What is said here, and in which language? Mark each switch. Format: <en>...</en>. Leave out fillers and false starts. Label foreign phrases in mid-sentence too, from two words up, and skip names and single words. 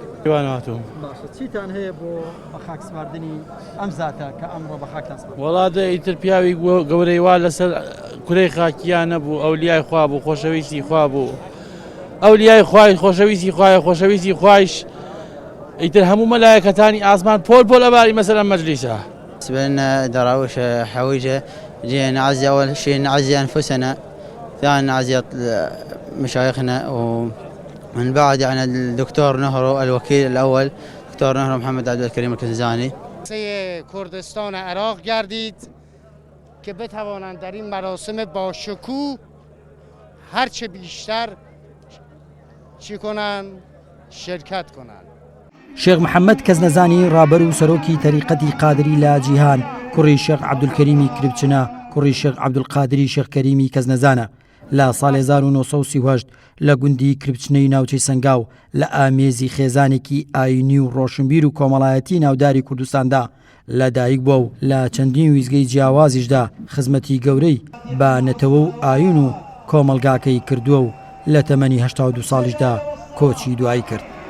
<ckb>چیتان هەیە بۆ بە خاک سپاردنی ئەم زاتە کە ئەمڕۆ بە خاکتان سپارد؟ وڵاتە ئیتر پیاوی گەورەی وا لەسەر کوڕەی خاکیان نەبوو ئەولیای خوا بوو خۆشەویستی خوا بوو ئەولیای خوای خۆشەویستی خوایە خۆشەویستی خوایش ئیتر هەموو مەلایەکەتانی ئاسمان پۆل ئەباری مەسەر ئەم مەجلیسە.</ckb> <ar>بالنسبة لنا دراويش حويجة جينا نعزي أول شيء نعزي أنفسنا ثاني نعزي مشايخنا ومن بعد يعني الدكتور نهرو الوكيل الأول دكتور نهرو محمد عبدالكريم الكنزاني.</ar> <fa>کردستان عراق گردید که بتوانند در این مراسم با شکوه هرچه بیشتر چی کنند شرکت کنند.</fa> <ckb>شێخ محەممەد کەس نەزانی ڕابەر و سەرۆکی تەریقەتی قادری لە جیهان کوڕی شێخ عەبدولکەریمی کربچنە کوڕی شێخ عەبدولقادری شێخ کەریمی کەس نەزانە لە ساڵی 1938 لە گوندی کربچنەی ناوچەی سەنگاو لە ئامێزی خێزانێکی ئاینی و ڕۆشنبیر و کۆمەڵایەتی ناوداری کوردستاندا لەدایک بووە و لە چەندین ویزگەی جیاوازیشدا خزمەتی گەورەی بە نەتەوە و ئاین و کۆمەلگاکەی کردووە و لە تەمەنی 82 ساڵیشدا کۆچی دوایی کرد.</ckb>